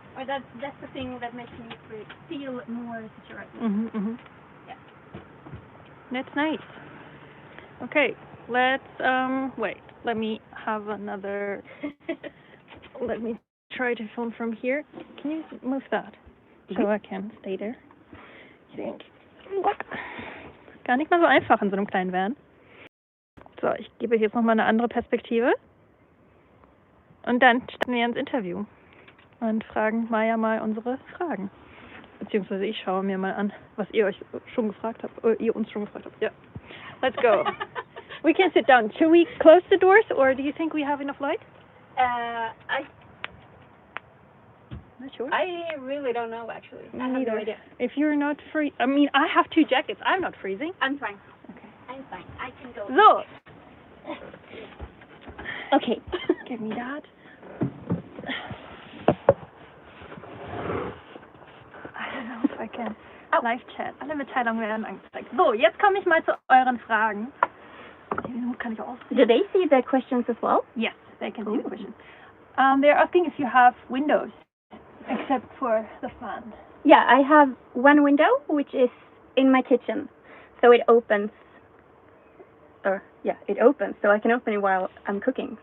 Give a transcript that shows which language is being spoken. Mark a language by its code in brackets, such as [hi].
[en] Or that's the thing that makes me feel more secure. Mhm. Yeah. That's nice. Okay, let's wait. Let me have another. Let me try to film from here. Can you move that so I can stay there? [de] Ich denke, gar nicht mal so einfach in so einem kleinen Van. So, ich gebe jetzt noch mal eine andere Perspektive. Und dann starten wir ins Interview und fragen Maja mal unsere Fragen. Beziehungsweise ich schaue mir mal an, was ihr euch schon gefragt habt, oder ihr uns schon gefragt habt. Ja. [en] Let's go. We can sit down. Should we close the doors, or do you think we have enough light? Not sure. I really don't know, actually. I have no idea. If you're not free, I mean, I have 2 jackets. I'm not freezing. I'm fine. Okay. I'm fine. I can go. So. Okay. Give me that. I don't know if I can. Live Chat. [de] Alle Mitteilungen werden angezeigt. So, jetzt komme ich mal zu euren Fragen. Kann ich auch sehen? [en] Do they see the questions as well? Yes, they can see the questions. They're asking if you have windows, except for the fan. Yeah, I have one window, which is in my kitchen. So it opens. It opens. So I can open it while I'm cooking.